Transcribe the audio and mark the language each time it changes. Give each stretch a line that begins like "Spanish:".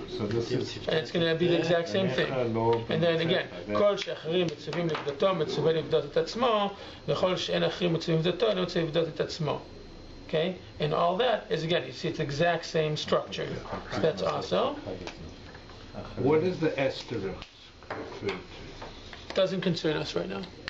English: So this is, and it's going to be the exact same thing. And then again,
Hebrew: כל שאחרים מצווים לבדותו, מצווה לבדות את עצמו, וכל שאין אחרים מצווים לבדותו, לא מצווה לבדות את עצמו.
English: Okay? And all that is, again, you see it's the exact same structure. So that's also. What is the asterisk referred to? Doesn't concern us right now.